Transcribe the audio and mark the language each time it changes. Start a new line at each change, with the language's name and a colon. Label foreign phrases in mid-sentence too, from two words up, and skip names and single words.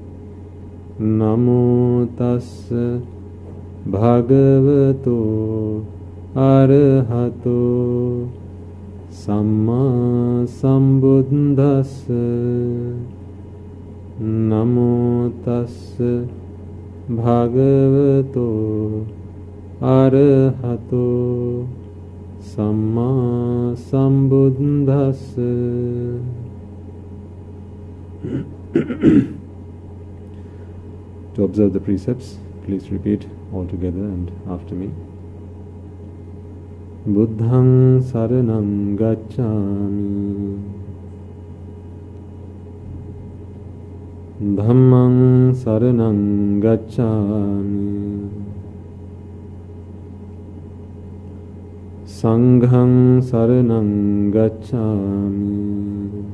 Pali: Namo tassa bhagavato arahato samma sambuddhassa. Namo tassa bhagavato arahato samma sambuddhassa.
English: To observe the precepts, please repeat all together and after me.
Pali: Buddhaṃ saraṇaṃ gacchāmi. Dhammaṃ saraṇaṃ gacchāmi. Sanghaṃ saraṇaṃ gacchāmi.